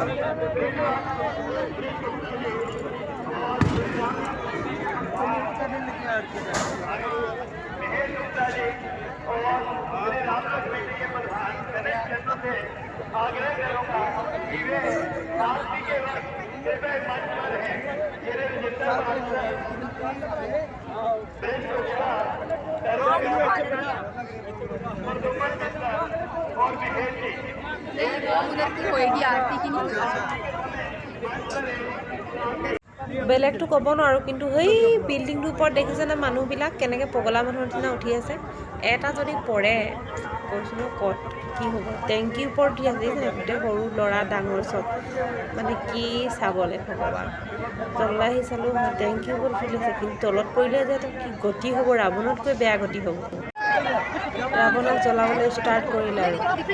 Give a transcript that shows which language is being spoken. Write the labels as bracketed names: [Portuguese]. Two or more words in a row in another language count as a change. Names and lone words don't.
[Hindi] महेश गुप्ता जी और मेरे राम कमेटी के प्रधान गणेश चंद्र से आग्रह करूंगा कि वे आरती के वक्त कृपया मंच पर है मेरे रजिस्टर और महेश जी उधर की होएगी आरती की नहीं [Assamese] বেলেগটো ক'ব নোৱাৰোঁ কিন্তু সেই বিল্ডিংটোৰ ওপৰত দেখিছেনে মানুহবিলাক কেনেকৈ পগলা মানুহৰ নিচিনা উঠি আছে এটা যদি পৰে কৈছোঁ ন ক'ত কি হ'ব টেংকিৰ ওপৰত উঠি আছে দেখিছেনে গোটেই সৰু ল'ৰা ডাঙৰ চব মানে কি চাবলৈ ভগৱান তললৈ আহি চালোঁ টেংকিৰ ওপৰত উঠি আছে কিন্তু তলত পৰিলে যে কি গতি হ'ব ৰাৱণতকৈ বেয়া গতি হ'ব ৰাৱণক জ্বলাবলৈ ষ্টাৰ্ট কৰিলে আৰু